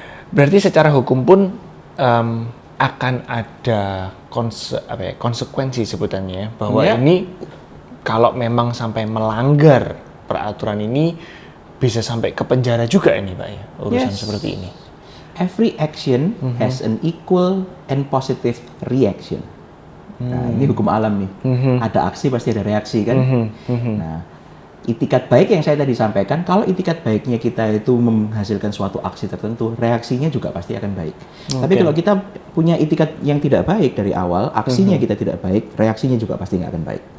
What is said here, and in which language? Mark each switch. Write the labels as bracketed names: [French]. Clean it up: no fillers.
[Indonesian] Berarti secara hukum pun akan ada konsekuensi sebutannya bahwa ini kalau memang sampai melanggar peraturan ini bisa sampai ke penjara juga ini Pak ya, urusan seperti ini. [English] Every action has an equal and positive reaction. [Indonesian] Nah, ini hukum alam nih. Ada aksi pasti ada reaksi kan. Nah, itikat baik yang saya tadi sampaikan, kalau itikat baiknya kita itu menghasilkan suatu aksi tertentu, reaksinya juga pasti akan baik. Tapi kalau kita punya itikat yang tidak baik dari awal, aksinya kita tidak baik, reaksinya juga pasti nggak akan baik.